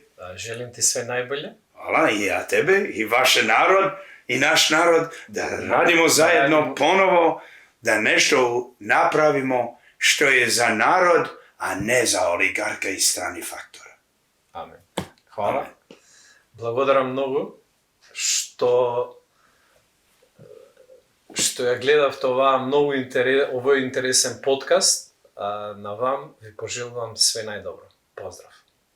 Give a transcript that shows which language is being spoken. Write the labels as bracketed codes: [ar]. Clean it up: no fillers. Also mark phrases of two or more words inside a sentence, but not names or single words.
[sr] Želim ti sve najbolje. Hvala i ja tebe i vaš narod i naš narod da radimo zajedno ponovo, da nešto napravimo što je za narod, a ne za oligarka i strani faktora. Amen. Hvala. Amen. [mk] Благодарам многу што ја гледавте овој интересен подкаст. На вам ви пожелувам све најдобро. Поздрав!